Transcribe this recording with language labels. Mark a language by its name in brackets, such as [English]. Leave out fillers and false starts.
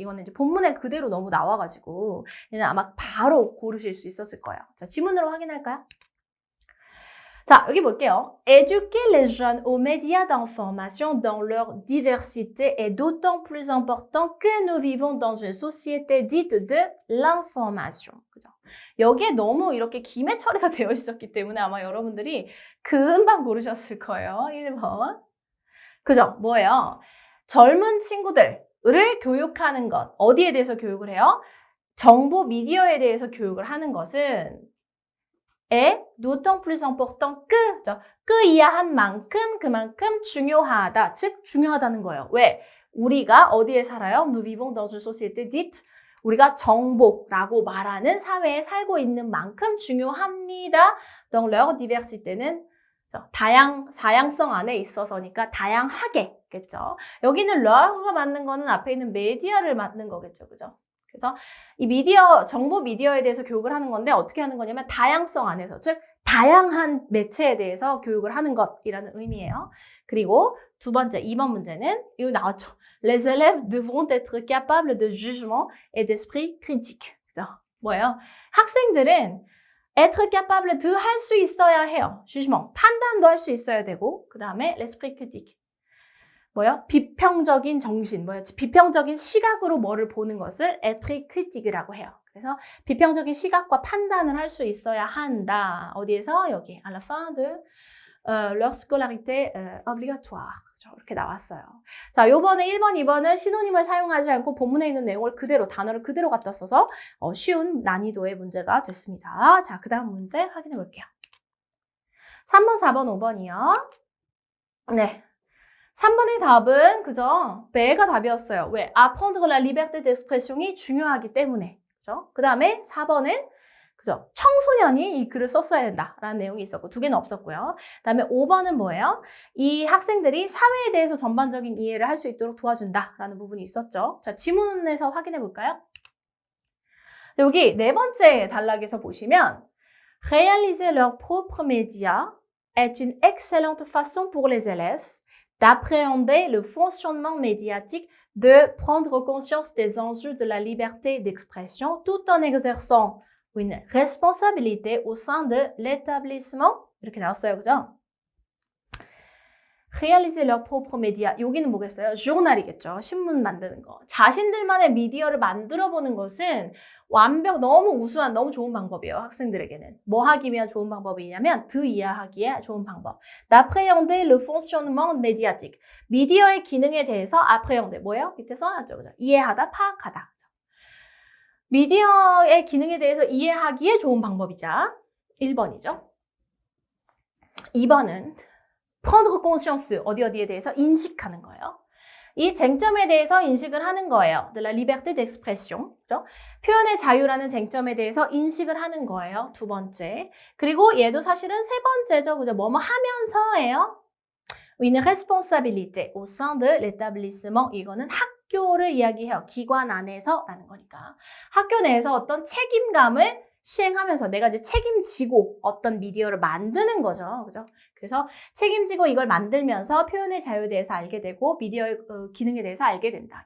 [Korean] 이거는 이제 본문에 그대로 너무 나와가지고 얘는 아마 바로 고르실 수 있었을 거예요. 자, 지문으로 확인할까요? 자, 여기 볼게요. [French] Éduquer les jeunes aux médias d'information dans leur diversité est d'autant plus important que nous vivons dans une société dite de l'information. [Korean] 그죠? 여기에 너무 이렇게 김의 처리가 되어 있었기 때문에 아마 여러분들이 금방 고르셨을 거예요. 1번. 그죠? 뭐예요? 젊은 친구들을 교육하는 것. 어디에 대해서 교육을 해요? 정보 미디어에 대해서 교육을 하는 것은 [French] est d'autant plus important que, [Korean] 이하한 만큼 그만큼 중요하다. 즉 중요하다는 거예요. 왜? 우리가 어디에 살아요? [French] Nous vivons dans une société dite. [Korean] 우리가 정보라고 말하는 사회에 살고 있는 만큼 중요합니다. [French] Donc leur diversité [Korean] 는 사양성 안에 있어서니까 다양하게겠죠. 여기는 leur가 맞는 거는 앞에 있는 메디어를 맞는 거겠죠. 그죠? 그래서 이 정보 미디어에 대해서 교육을 하는 건데 어떻게 하는 거냐면 다양성 안에서, 즉 다양한 매체에 대해서 교육을 하는 것이라는 의미예요. 그리고 2번 문제는 이거 나왔죠. [French] Les élèves devront être capables de jugement et d'esprit critique. [Korean] 그죠? 뭐예요? 학생들은 [French] être capable de [Korean] 할 수 있어야 해요. jugement, 판단도 할 수 있어야 되고 그 다음에 l'esprit critique. 뭐요? 비평적인 정신, 비평적인 시각으로 뭐를 보는 것을 esprit critique라고 해요. 그래서 비평적인 시각과 판단을 할 수 있어야 한다. 어디에서? [French] 여기 à la fin de leur scolarité obligatoire. [Korean] 이렇게 나왔어요. 자, 요번에 1번, 2번은 시노님을 사용하지 않고 본문에 있는 내용을 그대로, 단어를 그대로 갖다 써서 쉬운 난이도의 문제가 됐습니다. 자, 그 다음 문제 확인해 볼게요. 3번, 4번, 5번이요. 네. 3번의 답은, 그죠? B가 답이었어요. 왜? [French] Apprendre la liberté d'expression이 [Korean] 중요하기 때문에. 그죠? 그 다음에 4번은, 그죠? 청소년이 이 글을 썼어야 된다라는 내용이 있었고, 2개는 없었고요. 그 다음에 5번은 뭐예요? 이 학생들이 사회에 대해서 전반적인 이해를 할 수 있도록 도와준다라는 부분이 있었죠. 자, 지문에서 확인해 볼까요? 여기 4번째 단락에서 보시면, [French] Réaliser leurs propres médias est une excellente façon pour les élèves d'appréhender le fonctionnement médiatique, de prendre conscience des enjeux de la liberté d'expression tout en exerçant une responsabilité au sein de l'établissement. [Korean] 이렇게 나왔어요. 그죠? [French] Réaliser leur propre média. [Korean] 여기는 뭐겠어요? journal이겠죠. 신문 만드는 거. 자신들만의 미디어를 만들어보는 것은 너무 우수한, 너무 좋은 방법이에요. 학생들에게는. 뭐 하기 위한 좋은 방법이냐면 이해하기에 좋은 방법. [French] d'appréhender le fonctionnement médiatique. [Korean] 미디어의 기능에 대해서 appréhender. 뭐예요? 밑에 써놨죠. 그죠? 이해하다, 파악하다. 미디어의 기능에 대해서 이해하기에 좋은 방법이자 1번이죠. 2번은 [French] prendre conscience, [Korean] 어디에 대해서 인식하는 거예요. 이 쟁점에 대해서 인식을 하는 거예요. [French] de la liberté d'expression. 그죠? [Korean] 표현의 자유라는 쟁점에 대해서 인식을 하는 거예요. 두 번째. 그리고 얘도 사실은 세 번째죠. 그죠? 뭐뭐 하면서예요. [French] une responsabilité au sein de l'établissement. [Korean] 이거는 학교를 이야기해요. 기관 안에서라는 거니까. 학교 내에서 어떤 책임감을 시행하면서 내가 이제 책임지고 어떤 미디어를 만드는 거죠. 그죠? 그래서 책임지고 이걸 만들면서 표현의 자유에 대해서 알게 되고 미디어의 기능에 대해서 알게 된다.